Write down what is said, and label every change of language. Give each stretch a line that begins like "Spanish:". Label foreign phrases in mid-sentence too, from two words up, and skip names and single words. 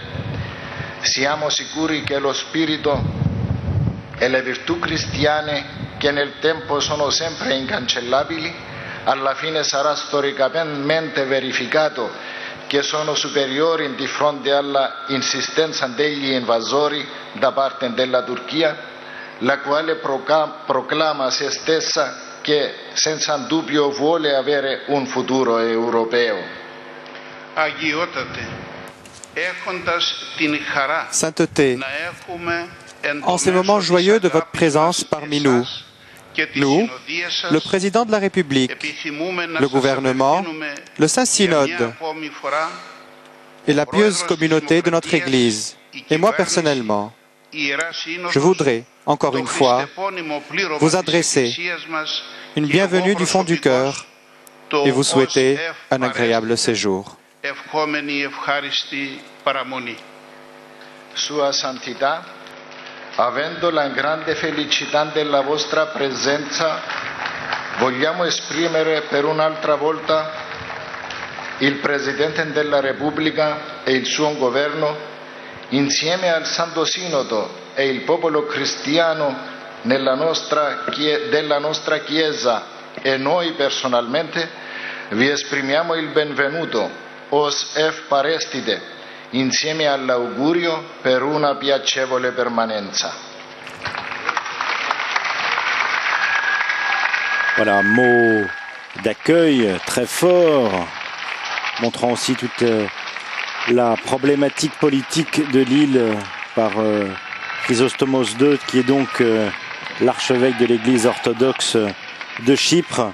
Italian: Siamo sicuri che lo spirito e le virtù cristiane, che nel tempo sono sempre incancellabili, alla fine sarà storicamente verificato che sono superiori di fronte alla insistenza degli invasori da parte della Turchia, la quale proclama se stessa che senza dubbio vuole avere un futuro europeo.
French: Sainteté, en ces moments joyeux de votre présence parmi nous, nous, le président de la République, le gouvernement, le Saint-Synode et la pieuse communauté de notre Église, et moi personnellement, je voudrais, encore une fois, vous adresser une bienvenue du fond du cœur et vous souhaiter un agréable séjour.
Italian: Sua Santità, avendo la grande felicità della vostra presenza, vogliamo esprimere per un'altra volta il Presidente della Repubblica e il suo governo, insieme al Santo Sinodo e il popolo cristiano della nostra Chiesa e noi personalmente, vi esprimiamo il benvenuto, os F. Parestide, insieme all'augurio per una piacevole permanenza.
French: Voilà, un mot d'accueil très fort, montrant aussi toute la problématique politique de l'île par Chrysostomos II, qui est donc l'archevêque de l'Église orthodoxe de Chypre.